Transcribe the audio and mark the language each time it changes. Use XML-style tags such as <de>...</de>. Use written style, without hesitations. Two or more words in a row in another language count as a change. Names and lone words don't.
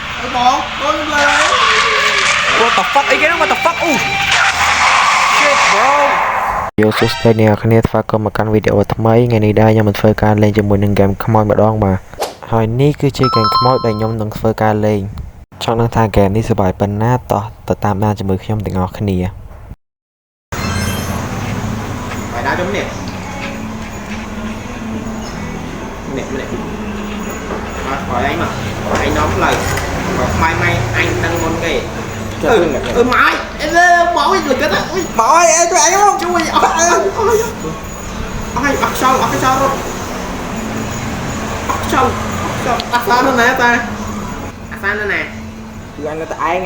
<en>What the fuck again? What the fuck? Oh shit, bro.</en> <km>យកសួស្តីអ្នកគ្នាស្វាគមន៍មកកាន់វីដេអូថ្មីថ្ងៃនេះដែរខ្ញុំនឹងធ្វើការលេងជាមួយនឹងហ្គេមខ្មោចម្ដងបាទហើយនេះគឺជាហ្គេមខ្មោចដែលខ្ញុំនឹងធ្វើការលេងចង់ដឹងថាហ្គេមនេះសប្បាយប៉ុណ្ណាតោះទៅតាមដានជាមួយខ្ញុំទាំងអស់គ្នា បាយដើរចំនេះនេះមកអញមកអញនាំផ្លូវមកម៉ៃអញដឹងមុនគេមកអើមកអើមកលឹកទៅមកអើជួយអញមកជួយអស់ខ្យល់រត់អស់ខ្យល់អាសានៅណាតាអាសានៅណាគឺអញនៅតែឯង</km>